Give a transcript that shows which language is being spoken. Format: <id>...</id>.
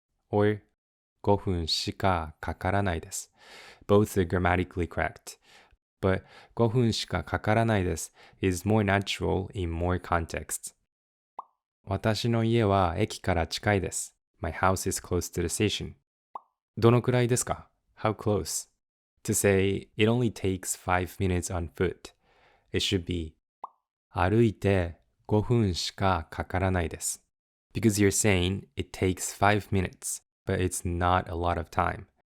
<en>Or</en> <ja>5分しかかからないです.</ja> <en>Both are grammatically correct. But</en> <ja>5分しかかからないです</ja> <en>is more natural in more contexts.</en> <ja>私の家は駅から近いです.</ja> <en>My house is close to the station.</en> <ja>どのくらいですか?</ja> <en>How close? To say it only takes 5 minutes on foot, it should be</en> <ja>歩いて5分しかかからないです.</ja> <en>Because you're saying it takes 5 minutes, but it's not a lot of time.</en>